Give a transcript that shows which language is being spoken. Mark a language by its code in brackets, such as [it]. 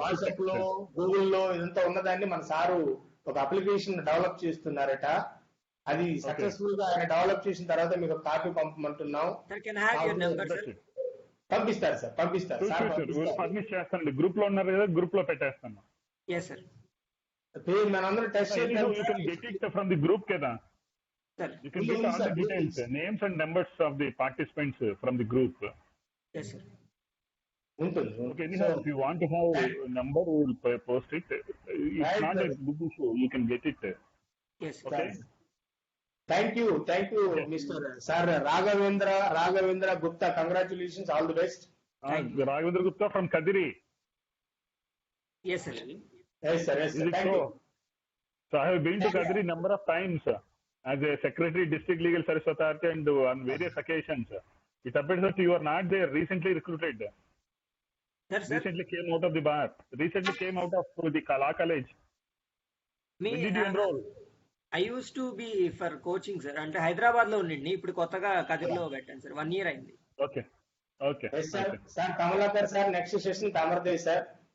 [te] WhatsApp లో, గూగుల్లో ఇదంతా ఉన్నదాన్ని మన సారు ఒక అప్లికేషన్ డెవలప్ చేస్తున్నారట. అది సక్సెస్ఫుల్ గా ఆయన డెవలప్ చేసిన తర్వాత మీకు ఒక copy పంపమంటున్నాం. [en] Sir can I have your number sir? [te] పంపిస్తారు సార్, పంపిస్తారు సార్. పర్మిట్ చేస్తానండి. గ్రూప్ లో ఉన్నారు కదా, గ్రూప్ లో పెట్టేస్తాను. [en] Yes sir. [te] మనందరం టెస్ట్ చేద్దాం. [en] You can get it from the group కదా. Sir. You can get all the details, names and numbers of the participants from the group. Yes sir. [te] ఉంటుంది. [en] Okay, anyhow, if you want to have a number, we will post it. It's not a big issue. You can get it. Yes. Okay. Thank you, Mr. Sir Raghavendra Gupta. Congratulations, all the best. Raghavendra Gupta from Kadiri. Yes sir. Yes sir. Is it Thank so? you. So I have been to Kadiri number of times as a secretary, district legal service authority, and on various occasions. It appears that you are not there. Recently recruited. Sir. Recently came out of the bar. Recently came out of the Kala College. Me, When did you enroll? I used to be for coaching sir. [te] అంటే హైదరాబాద్ లో ఉండండి, ఇప్పుడు కొత్తగా కదిరిలో పెట్టాను sir. [en] 1 year [te] అయింది. [en] Okay. Yes sir. [te] Sir Kamalakar sir next session తమరిదే sir.